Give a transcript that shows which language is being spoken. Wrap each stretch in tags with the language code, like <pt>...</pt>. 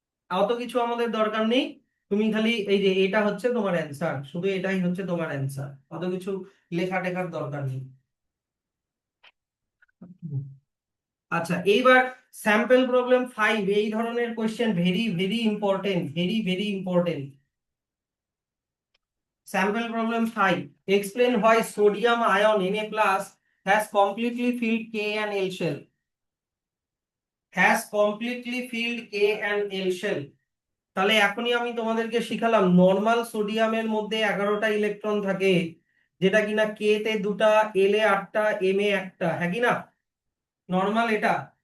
<bn>অত কিছু আমাদের দরকার নেই। তুমি খালি এই যে এটা হচ্ছে তোমার অ্যান্সার, শুধু এটাই হচ্ছে তোমার অ্যান্সার, অত কিছু লেখা টেখার দরকার নেই। আচ্ছা, এইবার স্যাম্পল প্রবলেম 5, এই ধরনের question</bn> <en>Very very important, very very important. Sample problem 5. Explain why sodium ion Na plus has completely filled K and L shell. Has completely filled K and L shell.</en> <bn>তাহলে এখনই আমি তোমাদেরকে শিখালাম normal সোডিয়ামের মধ্যে 11টা electron থাকে, যেটা কিনা কে তে দুটা, এল এ 8টা, এম এ একটা, হ্যাঁ কি না? নর্মাল এটা।</bn>